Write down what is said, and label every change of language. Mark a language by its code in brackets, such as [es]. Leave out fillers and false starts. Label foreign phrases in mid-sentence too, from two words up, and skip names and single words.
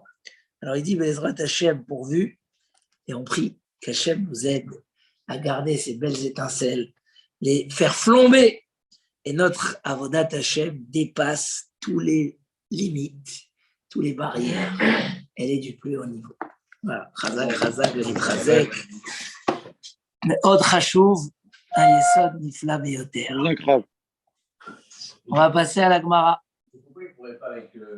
[fr] Alors il dit, [he] בעזרת השם [fr] pourvu, et on prie qu'Hachem nous aide à garder ces belles étincelles, les faire flamber. Et notre [he] עבודת השם [fr] dépasse tous les limites, tous les barrières. Elle est du plus haut niveau. Voilà. [he] חזק, חזק, חזק. מאוד חשוב, היסוד נפלא ביותר. [fr] On va passer à la Gemara.